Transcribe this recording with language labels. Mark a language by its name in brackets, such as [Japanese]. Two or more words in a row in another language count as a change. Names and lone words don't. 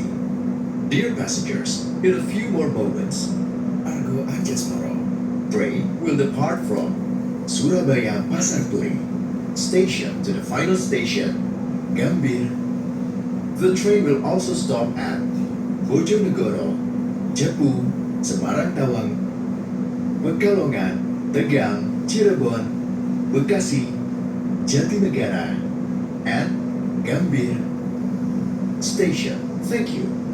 [English] Dear passengers, in a few more moments, Argo Anjasmara train will depart from Surabaya Pasar Turi station to the final station, Gambir. The train will also stop at Bojonegoro, Jepu, Semarang Tawang, Pekalongan, Tegal, Cirebon, Bekasi, Jatinegara, and Gambir Station. Thank you.